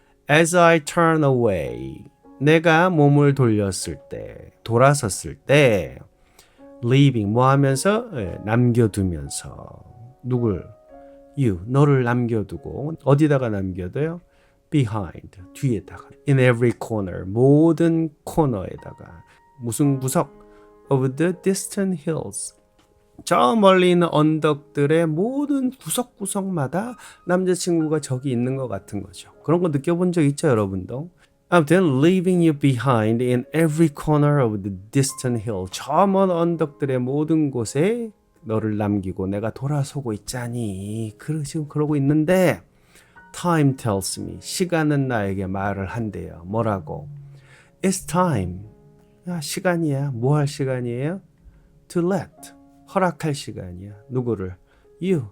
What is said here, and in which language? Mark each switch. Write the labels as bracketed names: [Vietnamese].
[English] As I turn away. [Korean] 내가 몸을 돌렸을 때, 돌아섰을 때, [English] leaving [Korean] 뭐 하면서? 남겨두면서. 누굴? [English] You, [Korean] 너를 남겨두고 어디다가 남겨둬요? [English] Behind, [Korean] 뒤에다가. [English] In every corner, [Korean] 모든 코너에다가. 무슨 구석? [English] Of the distant hills. [Korean] 저 멀리 있는 언덕들의 모든 구석구석마다 남자친구가 저기 있는 것 같은 거죠. 그런 거 느껴본 적 있죠, 여러분도? 아무튼 [English] leaving you behind in every corner of the distant hill. [Korean] 저 먼 언덕들의 모든 곳에 너를 남기고 내가 돌아서고 있자니. 지금 그러고 있는데 [English] Time tells me. [Korean] 시간은 나에게 말을 한대요. 뭐라고? [English] It's time. [Korean] 야, 시간이야. 뭐 할 시간이에요? [English] To let. [Korean] 허락할 시간이야. 누구를? [English] You.